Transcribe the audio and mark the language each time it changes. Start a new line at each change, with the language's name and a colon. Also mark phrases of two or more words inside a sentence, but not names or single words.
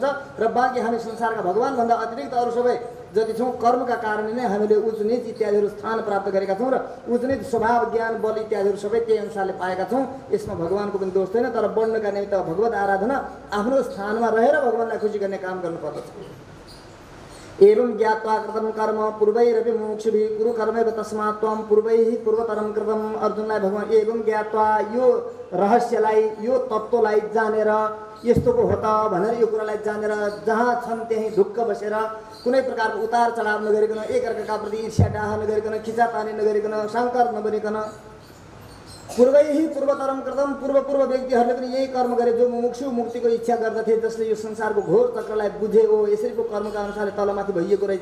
Nepali: र बाँकी हामी संसारका भगवानभन्दा अतिरिक्त अरू सबै जति छौँ कर्मका कारणले नै हामीले उच्च नीच इत्यादिहरू स्थान प्राप्त गरेका छौँ र उच्च नीच स्वभाव ज्ञान बल इत्यादिहरू सबै त्यही अनुसारले पाएका छौँ। यसमा भगवानको पनि दोष छैन। तर बढ्नका निमित्त भगवत आराधना आफ्नो स्थानमा रहेर भगवानलाई खुसी गर्ने काम गर्नुपर्दछ।
Sanskrit: एवं ज्ञात्वा कृतं कर्म पूर्वैरपि मुमुक्षुभिः कुरु कर्मैव तस्मात् त्वं पूर्वैः पूर्वतरं कृतं।
Nepali: अर्जुनलाई भगवान
Sanskrit: एवं ज्ञात्वा,
Nepali: यो रहस्यलाई यो तत्त्वलाई जानेर यस्तोको हो त भनेर यो कुरालाई जानेर जहाँ छन् त्यहीँ ढुक्क बसेर कुनै प्रकारको उतार चढाव नगरिकन, एकअर्काका प्रति ईर्ष्या डाह नगरिकन, खिचातानी नगरिकन, शङ्कर नबनिकन
Sanskrit: पूर्वैहि पूर्वतरम कृतम,
Nepali: पूर्व व्यक्तिहरूले पनि यही कर्म गरे जो मुमुक्षु मुक्तिको इच्छा गर्दथे, जसले यो संसारको घोर चक्रलाई बुझे हो यसरीको कर्मका अनुसारले तलमाथि भइएको रहेछ।